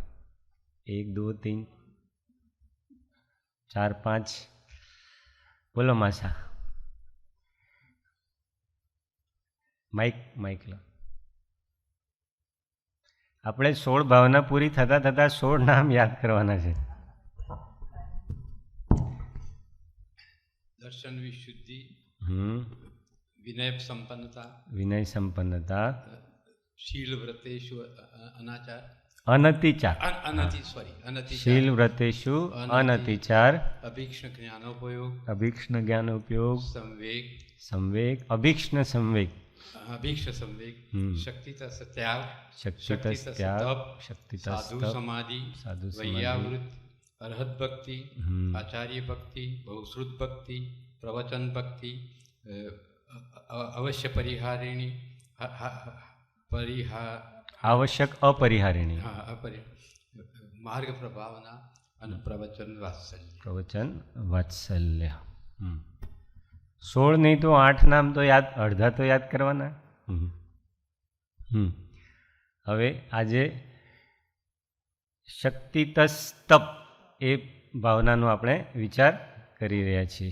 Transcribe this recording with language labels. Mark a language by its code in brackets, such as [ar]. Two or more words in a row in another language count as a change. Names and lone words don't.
[hi] 1 2 3 4 5 बोलो माशा। माइक माइक लो। [gu] આપણે 16 ભાવના પૂરી થતા થતા 16 નામ યાદ કરવાના છે। [sa] દર્શન વિશુદ્ધિ, વિનય સંપન્નતા, વિનય સંપન્નતા, शील व्रतेषु अनाचार, अनतिचार, शील व्रतेषु अनतिचार, अभीक्ष्ण ज्ञानोपयोग, अभीक्ष्ण ज्ञानोपयोग, संवेग, संवेग, अभीक्ष्ण संवेग अभीक्ष संवेग, शक्तितस् त्याग, शक्तितस् त्याग, तप, शक्तितस् साधु तप, समाधि, साधु समाधि, वैयावृत, अरहत भक्ति, आचार्य भक्ति, बहुश्रुत भक्ति, प्रवचन भक्ति, अवश्य परिहारिणी, आवश्यक अपरिहारिणी, मार्ग प्रभावना અને પ્રવચન વાત્સલ્ય. [gu] પ્રવચન વાત્સલ્ય. 16 નહીં તો 8 નામ તો યાદ, અડધા તો યાદ કરવાના. હવે આજે શક્તિતસ્તપ એ ભાવનાનો આપણે વિચાર કરી રહ્યા છીએ.